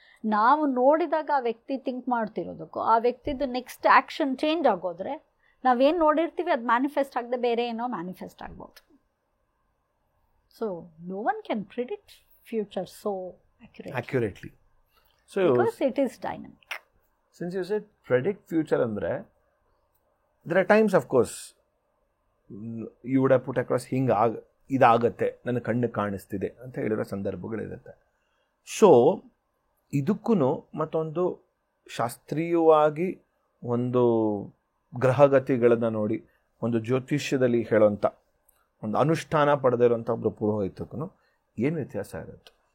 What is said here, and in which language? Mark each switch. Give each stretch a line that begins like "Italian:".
Kannada: ನಾವು ನೋಡಿದಾಗ ಆ ವ್ಯಕ್ತಿ ಥಿಂಕ್ ಮಾಡ್ತಿರೋದಕ್ಕೂ ಆ ವ್ಯಕ್ತಿದು ನೆಕ್ಸ್ಟ್ ಆ್ಯಕ್ಷನ್ ಚೇಂಜ್ ಆಗೋದ್ರೆ ನಾವೇನು ನೋಡಿರ್ತೀವಿ ಅದು ಮ್ಯಾನಿಫೆಸ್ಟ್ ಆಗದೆ ಬೇರೆ ಏನೋ ಮ್ಯಾನಿಫೆಸ್ಟ್ ಆಗ್ಬೋದು.
English: So no one can predict future so accurately. So because it is dynamic. Since you said predict future andre, there are times of course you would have put across
Kannada: ಇದಾಗತ್ತೆ ನನ್ನ ಕಣ್ಣು ಕಾಣಿಸ್ತಿದೆ ಅಂತ ಹೇಳಿರೋ ಸಂದರ್ಭಗಳಿರುತ್ತೆ. ಸೊ ಇದಕ್ಕೂ ಮತ್ತೊಂದು ಶಾಸ್ತ್ರೀಯವಾಗಿ ಒಂದು ಗ್ರಹಗತಿಗಳನ್ನು ನೋಡಿ ಒಂದು ಜ್ಯೋತಿಷ್ಯದಲ್ಲಿ ಹೇಳೋಂಥ ಒಂದು ಅನುಷ್ಠಾನ ಪಡೆದಿರೋಂಥ ಒಬ್ಬರು ಪುರೋಹಿತಕ್ಕೂ ಏನು ವ್ಯತ್ಯಾಸ ಇರುತ್ತೆ?